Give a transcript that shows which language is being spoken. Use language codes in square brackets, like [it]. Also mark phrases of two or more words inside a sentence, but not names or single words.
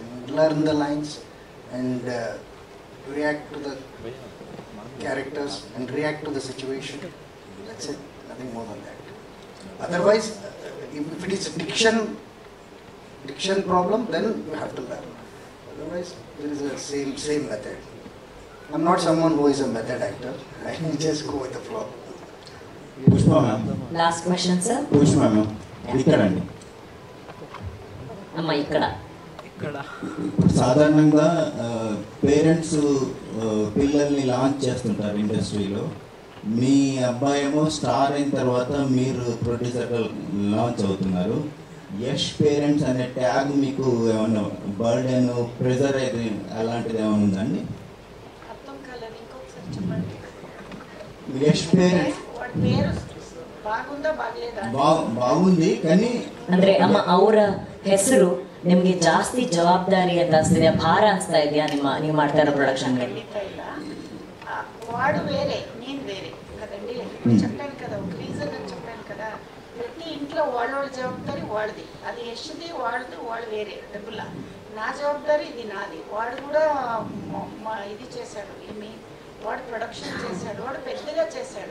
[en] learn the lines and react to the characters and react to the situation. That's it, nothing more than that. Otherwise, if it is a diction problem, then you have to learn. Otherwise, there is a same method. I'm not someone who is a method actor. I just go with the flow. [te] పుష్ప మ్యామ్. [en] last question sir. [te] పుష్ప మ్యామ్ ఇక్కడండి. అమ్మ ఇక్కడ. సాధారణంగా పేరెంట్స్ పిల్లల్ని లాంచ్ చేస్తుంటారు ఇండస్ట్రీలో. మీ అబ్బాయి ఏమో స్టార్ అయిన తర్వాత మీరు ప్రొడ్యూసర్గా లాంచ్ అవుతున్నారు. యష్ పేరెంట్స్ అనే ట్యాగ్ మీకు ఏమన్నా [en] burden pressure [te] అయితే అలాంటిది ఏమైనా ఉందండి? యష్ పేరెంట్స్ బాగుంది కానీ [kn] ಅಂದ್ರೆ ಅಮ್ಮ ಅವರ ಹೆಸರು ನಿಮ್ಗೆ ಜಾಸ್ತಿ ಜವಾಬ್ದಾರಿ ಅಂತ ಅನ್ಸ್ತಿದ್ಯಾ, ಭಾರ ಅನ್ಸ್ತಾ ಇದೆಯಾ ನೀವು ಮಾಡ್ತಾ ಇರೋ ಪ್ರೊಡಕ್ಷನ್ಗೆ? [te] వాడు వేరే నేను వేరే కదండి. చెప్పాను కదా, ఒక రీజన్ అని చెప్పాను కదా. ప్రతి ఇంట్లో వాళ్ళ జవాబారి వాడిది, అది యశ్ది వాడిది, వాడు వేరే డబ్బులా. నా జవాబారి ఇది నాది. వాడు కూడా ఇది చేశాడు, ఏమి వాడు ప్రొడక్షన్ చేశాడు, వాడు పెద్దగా చేశాడు.